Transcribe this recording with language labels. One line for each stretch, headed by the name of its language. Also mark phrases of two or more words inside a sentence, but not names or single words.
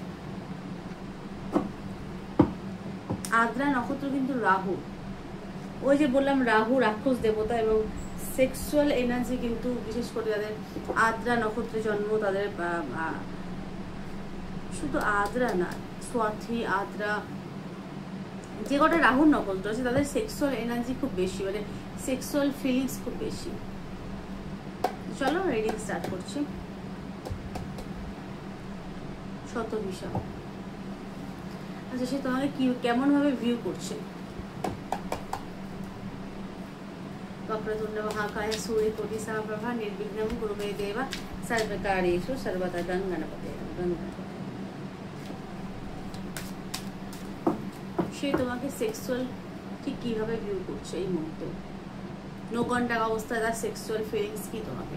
Bangla: আদ্রা নক্ষত্র কিন্তু রাহু, ওই যে বললাম রাহু রাক্ষস দেবতা, এবং
English: sexual energy
Bangla: কিন্তু বিশেষ করে যাদের আদ্রা নক্ষত্রে জন্ম তাদের, শুধু আদ্রা না, স্বাথী, আদ্রা, যে কটা রাহুর নক্ষত্র আছে তাদের
English: sexual energy
Bangla: খুব বেশি, মানে
English: sexual feelings
Bangla: খুব বেশি। চলো
English: reading start
Bangla: করছি। শতবিশা। আচ্ছা, সে তোমাকে কেমন ভাবে ভিউ করছে।
Sanskrit: वक्रतुंड महाकाय सूर्यकोटि समप्रभा निर्विघ्नं कुरु मे देव सर्वकार्येषु सर्वदा।
Bangla: गणपते সে তোমাকে সেক্সুয়াল ঠিক কিভাবে ভিউ করছে এই মুহূর্তে।
English: no contact
Bangla: অবস্থায় তার
English: sexual feelings
Bangla: কি তোমাকে।